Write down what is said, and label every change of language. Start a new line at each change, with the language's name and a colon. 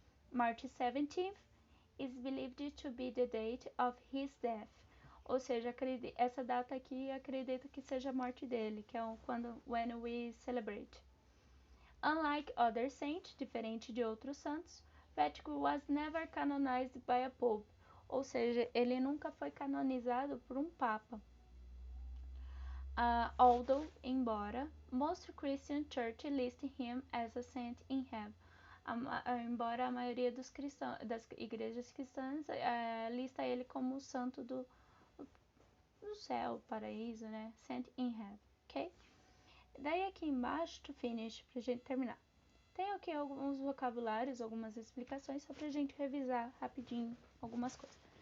English: March 17th is believed to be the date of his death,
Portuguese: ou seja, essa data aqui acredita que seja a morte dele, que é
English: when we celebrate. Unlike other saints,
Portuguese: diferente de outros santos,
English: Patrick was never canonized by a pope,
Portuguese: ou seja, ele nunca foi canonizado por um papa.
English: Although, embora, most Christian church list him as a saint in heaven.
Portuguese: Embora a maioria das igrejas cristãs lista ele como santo do céu, paraíso, né?
English: Saint in heaven,
Portuguese: ok? Daí aqui embaixo,
English: to finish,
Portuguese: pra gente terminar. Tem aqui alguns vocabulários, algumas explicações, só pra gente revisar rapidinho algumas coisas.